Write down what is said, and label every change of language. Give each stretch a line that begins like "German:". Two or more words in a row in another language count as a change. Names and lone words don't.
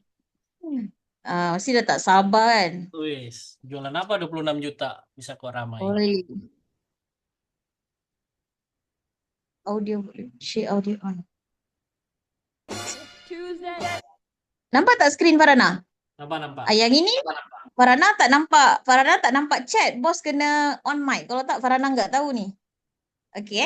Malay: Mesti dah tak sabar kan.
Indonesian: Wis, jualan apa 26 juta bisa kok ramai.
English: Oi. Audio, share audio on.
Malay: Nampak tak skrin Farhana? Nampak. Yang ini Farhana tak nampak. Farhana tak nampak chat. Bos kena
English: on mic.
Malay: Kalau tak Farhana enggak tahu ni. Okey.